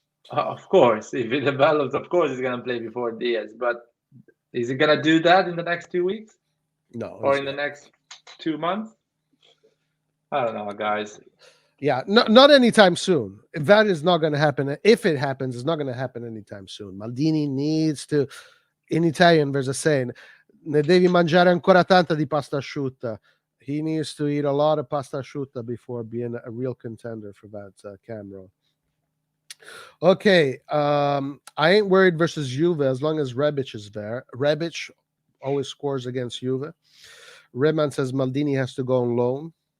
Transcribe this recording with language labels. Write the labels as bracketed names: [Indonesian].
[English] Of course, if he develops, of course he's gonna play before Diaz. But is he gonna do that in the next 2 weeks? No. Or in the next 2 months? I don't know, guys. Yeah, not anytime soon. That is not going to happen. If it happens, it's not going to happen anytime soon. Maldini needs to, in Italian, there's a saying, [Italian] ne devi mangiare ancora tanta di pasta asciutta. [English] He needs to eat a lot of pasta asciutta before being a real contender for that camera. Okay, I ain't worried versus Juve as long as Rebic is there. Rebic always scores against Juve. Redman says Maldini has to go on loan.